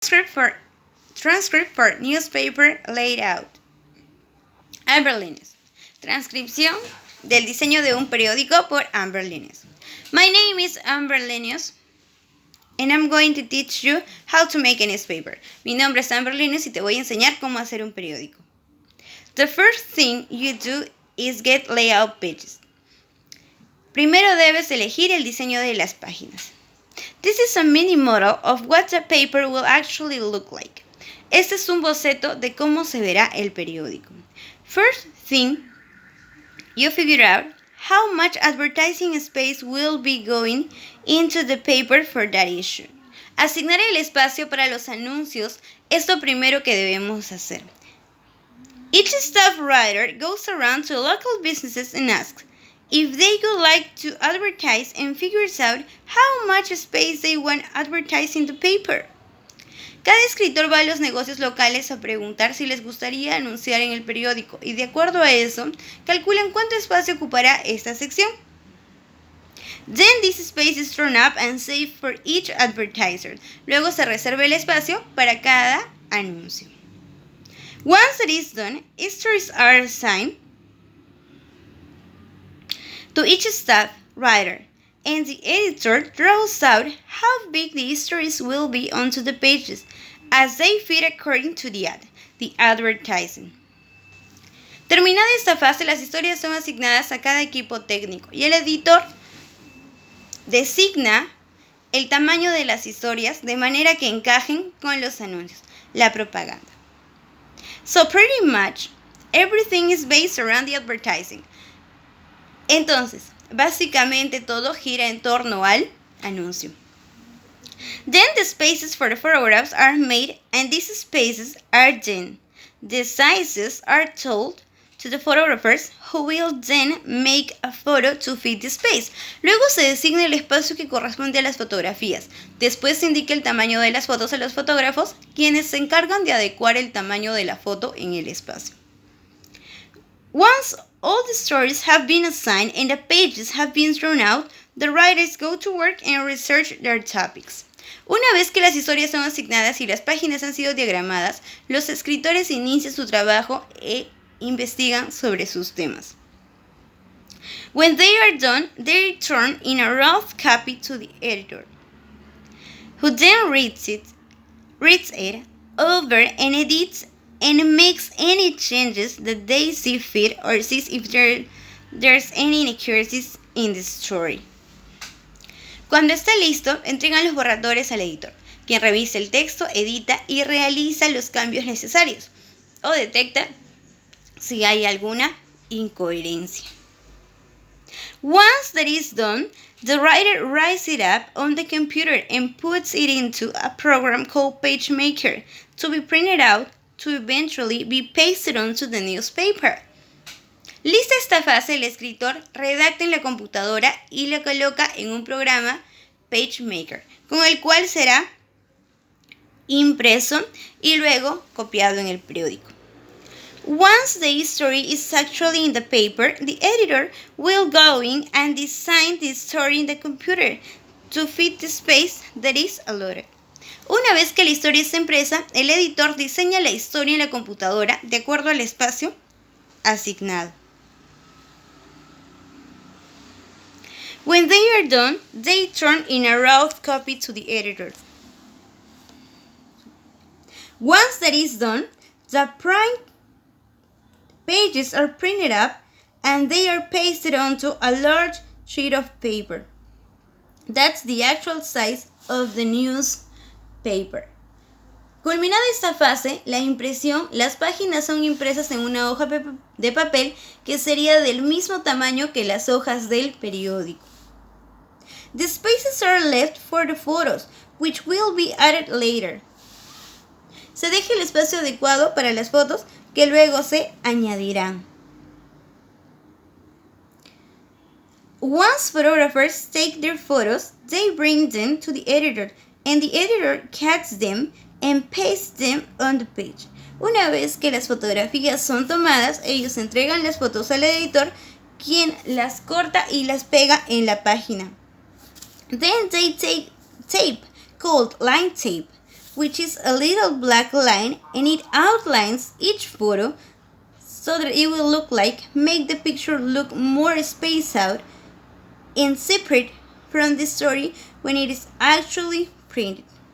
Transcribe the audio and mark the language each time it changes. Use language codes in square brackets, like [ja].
[en] Transcript for newspaper layout. Lewnes. [es] Transcripción del diseño de un periódico por Lewnes. [en] My name is Lewnes and I'm going to teach you how to make a newspaper. [es] Mi nombre es Lewnes y te voy a enseñar cómo hacer un periódico. [en] The first thing you do is get layout pages. [es] Primero debes elegir el diseño de las páginas. [en] This is a mini model of what the paper will actually look like. [es] Este es un boceto de cómo se verá el periódico. [en] First thing, you figure out how much advertising space will be going into the paper for that issue. [es] Asignar el espacio para los anuncios es lo primero que debemos hacer. [en] Each staff writer goes around to local businesses and asks if they would like to advertise and figures out how much space they want advertising the paper. [es] Cada escritor va a los negocios locales a preguntar si les gustaría anunciar en el periódico y de acuerdo a eso, calculan cuánto espacio ocupará esta sección. [en] Then this space is thrown up and saved for each advertiser. [es] Luego se reserva el espacio para cada anuncio. [en] Once that is done, stories are assigned to each staff writer, and the editor draws out how big the stories will be onto the pages as they fit according to the advertising. [es] Terminada esta fase, las historias son asignadas a cada equipo técnico y el editor designa el tamaño de las historias de manera que encajen con los anuncios, la propaganda. [en] So pretty much everything is based around the advertising. [es] Entonces, básicamente todo gira en torno al anuncio. [en] Then the spaces for the photographs are made and these spaces are then. The sizes are told to the photographers who will then make a photo to fit the space. [es] Luego se designa el espacio que corresponde a las fotografías. Después se indica el tamaño de las fotos a los fotógrafos, quienes se encargan de adecuar el tamaño de la foto en el espacio. [en] Once all the stories have been assigned and the pages have been thrown out, the writers go to work and research their topics. [es] Una vez que las historias son asignadas y las páginas han sido diagramadas, los escritores inician su trabajo e investigan sobre sus temas. [en] When they are done, they return in a rough copy to the editor, who then reads it over and edits and makes any changes that they see fit or sees if there's any inaccuracies in the story. [es] Cuando está listo, entregan los borradores al editor, quien revisa el texto, edita y realiza los cambios necesarios o detecta si hay alguna incoherencia. [en] Once that is done, the writer writes it up on the computer and puts it into a program called PageMaker to be printed out to eventually be pasted onto the newspaper. [es] Lista esta fase, el escritor redacta en la computadora y la coloca en un programa PageMaker, con el cual será impreso y luego copiado en el periódico. [en] Once the story is actually in the paper, the editor will go in and design the story in the computer to fit the space that is allotted. [es] Una vez que la historia está impresa, el editor diseña la historia en la computadora de acuerdo al espacio asignado. [en] When they are done, they turn in a rough copy to the editor. Once that is done, the print pages are printed up and they are pasted onto a large sheet of paper. That's the actual size of the newspaper. [es] Culminada esta fase, la impresión, las páginas son impresas en una hoja de papel que sería del mismo tamaño que las hojas del periódico. [en] The spaces are left for the photos, which will be added later. [es] Se deja el espacio adecuado para las fotos que luego se añadirán. [en] Once photographers take their photos, they bring them to the editor, and the editor cuts them and pastes them on the page. [es] Una vez que las fotografías son tomadas, ellos entregan las fotos al editor, quien las corta y las pega en la página. [en] Then they take tape called line tape, which is a little black line, and it outlines each photo so that it will make the picture look more spaced out and separate from the story when it is actually printed.